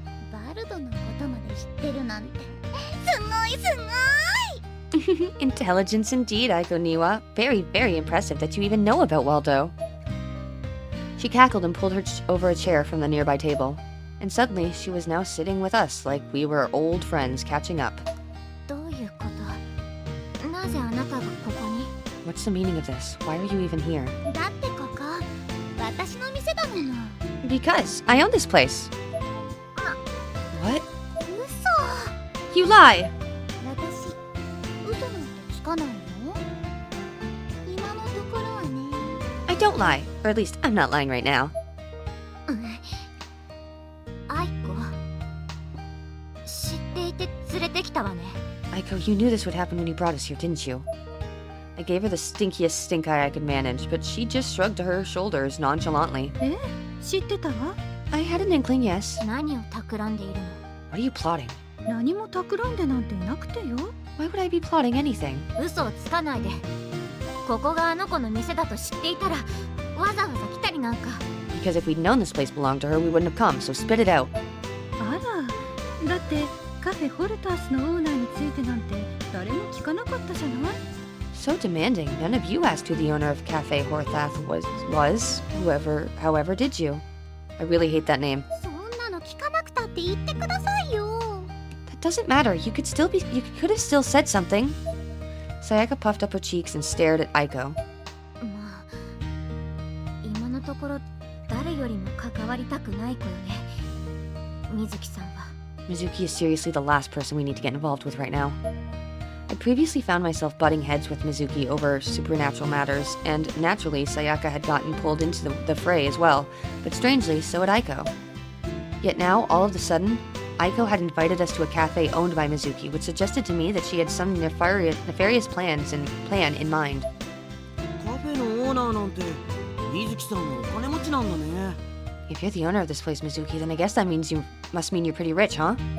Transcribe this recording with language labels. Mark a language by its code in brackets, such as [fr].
[ja] バルドのことまで知ってるなんてすごいすごい。 [en] Intelligence indeed, Aiko Niwa. Very, very impressive that you even know about Waldo. She cackled and pulled her over a chair from the nearby table. And suddenly, she was now sitting with us like we were old friends catching up. [ja] どういうこと？なぜあなたがここに？ [en] What's the meaning of this? Why are you even here? [ja] だってここ私の店だもの。 [en] Because I own this place. What? [ja] 嘘。 [en] You lie! [ja] 私嘘なんてつかないよ。今のところはね。 [en] I don't lie. Or at least, I'm not lying right now. [ja] アイコ知っていて連れてきたわね。 [en] Aiko, you knew this would happen when you brought us here, didn't you? I gave her the stinkiest stink eye I could manage, but she just shrugged her shoulders nonchalantly. [ja] え？知ってたわ。 [en] I had an inkling, yes. [ja] 何を企んでいるの？ [en] What are you plotting? [ja] 何も企んでなんていなくてよ。 [en] Why would I be plotting anything? [ja] 嘘をつかないで。ここがあの子の店だと知っていたらわざわざ来たりなんか。 [en] Because if we'd known this place belonged to her, we wouldn't have come, so spit it out. [ja] あら、だってカフェホルタースのオーナーについてなんて誰も聞かなかったじゃない？ [en] So demanding. None of you asked who the owner of Cafe Horthath was. However did you? I really hate that name. [ja] そんなの聞かなくたって言ってくださいよ。 [en] That doesn't matter. You could have still said something. Sayaka puffed up her cheeks and stared at Aiko. [ja] まあ今のところ誰よりも関わりたくない子よね。水木さんは。 [en] Mizuki is seriously the last person we need to get involved with right now. I'd previously found myself butting heads with Mizuki over supernatural matters, and naturally, Sayaka had gotten pulled into the fray as well, but strangely, so had Aiko. Yet now, all of a sudden, Aiko had invited us to a cafe owned by Mizuki, which suggested to me that she had some nefarious plan in mind. [ja] カフェのオーナーなんて水木さんもお金持ちなんだね。 [en] If you're the owner of this place, Mizuki, then I guess that must mean you're pretty rich, huh?